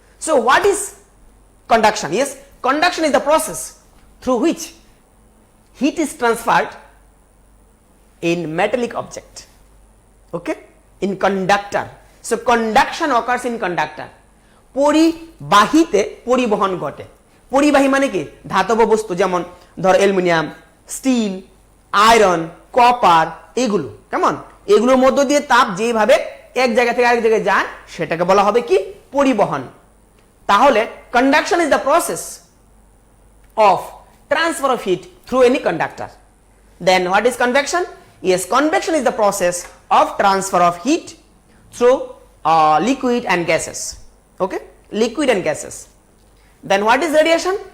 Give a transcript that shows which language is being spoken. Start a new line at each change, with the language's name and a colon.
English: So what is conduction? Yes, conduction is the process through which heat is transferred in metallic object, okay, in conductor. So conduction occurs in conductor.
Bangla: পরিবাহীতে পরিবহন ঘটে। পরিবাহী মানে কি? ধাতব বস্তু, যেমন ধর অ্যালুমিনিয়াম, স্টিল, আয়রন, কপার, এগুলো, কেমন? এগুলোর মধ্য দিয়ে তাপ যেভাবে এক জায়গা থেকে আরেক জায়গায় যায় সেটাকে বলা হবে কি? পরিবহন।
English: তাহলে conduction is the process of transfer of heat through any conductor. Then what is convection? Yes, convection is the process of transfer of heat through liquid and gases. Okay, liquid and gases. Then what is radiation?